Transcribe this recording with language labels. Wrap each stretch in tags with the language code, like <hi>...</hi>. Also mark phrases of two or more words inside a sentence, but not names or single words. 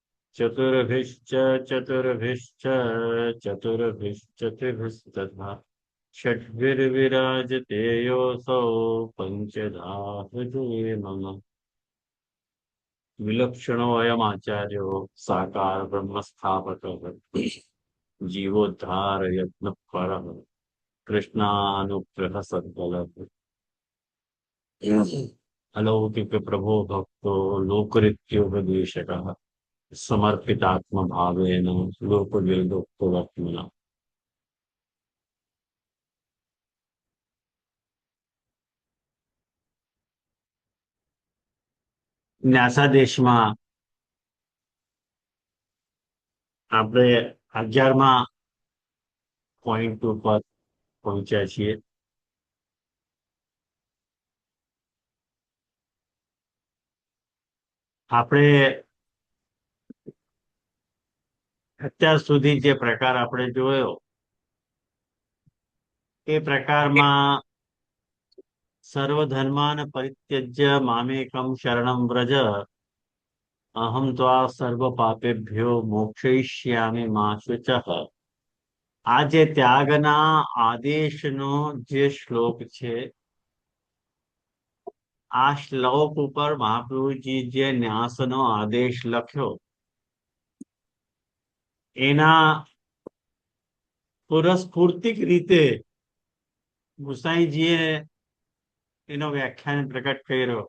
<sa>चतुर्भिश्च चतुर्भिश्चतुर्भिस्तथा षड्भिर्विराजते योऽसौ पञ्चधा हृदये मम विलक्षणो अयमाचार्यो साकार ब्रह्मस्थापकः जीवोद्धार यत्न परः कृष्णानुग्रह सद्बलः अलौकिक प्रभो भक्तो लोकरित्योपदेशकः समर्पितात्म भावेन लोकविदुक्तवर्त्मना</sa> <gu>ન્યાસા દેશમાં આપણે 11મા પોઈન્ટ ઉપર પહોંચ્યા છીએ. આપણે અત્યાર સુધી જે પ્રકાર આપણે જોયો એ પ્રકારમાં</gu> <sa>सर्वधर्मान परित्यज्य मामेकम शरणम व्रज अहम त्वा सर्व पापेभ्यो मोक्षयिष्यामि मा शुचः.</sa> <gu>આ જે ત્યાગના આદેશનો જે શ્લોક છે આ શ્લોક ઉપર મહાપ્રભુજી જે ન્યાસનો આદેશ લખ્યો એના પુરસ્ફૂર્તિક રીતે ગુસાઈજીએ એનો વ્યાખ્યાન પ્રકટ કર્યો.</gu>